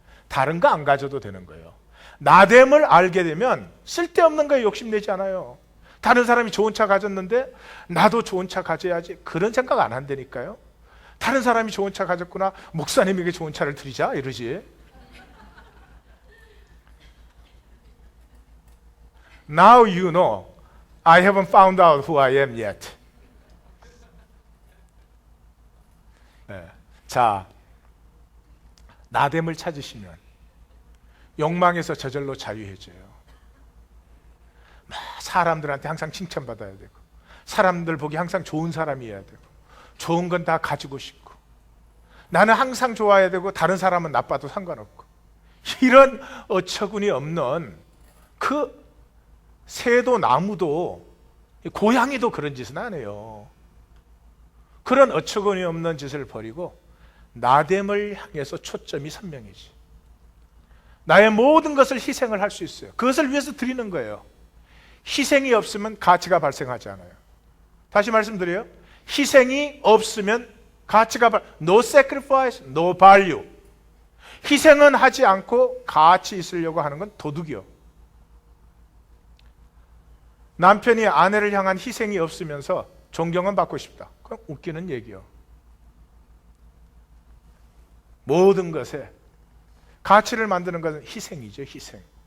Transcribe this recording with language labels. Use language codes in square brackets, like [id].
[ko] 다른 거 안 가져도 되는 거예요. 나됨을 알게 되면 쓸데없는 거에 욕심내지 않아요. 다른 사람이 좋은 차 가졌는데 나도 좋은 차 가져야지 그런 생각 안 한다니까요. 다른 사람이 좋은 차 가졌구나, 목사님에게 좋은 차를 드리자 이러지. [en] Now you know I haven't found out who I am yet. [ko] 네. 자, 나됨을 찾으시면 욕망에서 저절로 자유해져요. 사람들한테 항상 칭찬받아야 되고 사람들 보기 항상 좋은 사람이어야 되고 좋은 건 다 가지고 싶고 나는 항상 좋아야 되고 다른 사람은 나빠도 상관없고 이런 어처구니 없는 그 새도 나무도 고양이도 그런 짓은 안 해요. 그런 어처구니 없는 짓을 버리고 나됨을 향해서 초점이 선명해지. 나의 모든 것을 희생을 할 수 있어요. 그것을 위해서 드리는 거예요. 희생이 없으면 가치가 발생하지 않아요. 다시 말씀드려요. 희생이 없으면 가치가 [en] no sacrifice, no value. [ko] 희생은 하지 않고 가치 있으려고 하는 건 도둑이요. 남편이 아내를 향한 희생이 없으면서 존경은 받고 싶다. 그건 웃기는 얘기요. 모든 것에 가치를 만드는 것은 희생이죠, 희생.